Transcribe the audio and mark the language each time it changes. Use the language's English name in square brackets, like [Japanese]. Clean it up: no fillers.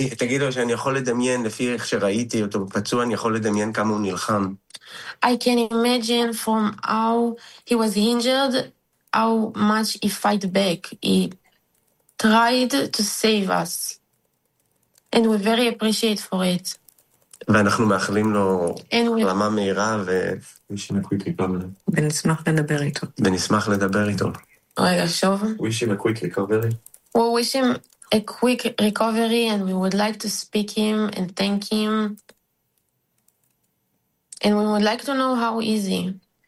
[Hebrew] תגיד לו שאני יכול לדמיין, לפי איך שראיתי אותו פצוע, אני יכול לדמיין כמה הוא נלחם. [English] I can imagine from how he was injured, how much he fight back. He tried to save us. And we very appreciate for it. [Hebrew] ואנחנו מאחלים לו החלמה מהירה ו... ונשמח לדבר איתו. ונשמח לדבר איתו. רגע, שוב. [English] Wish him a quick recovery. We wish him a quick recovery and we would like to speak him and thank him. And we would like to know how easy.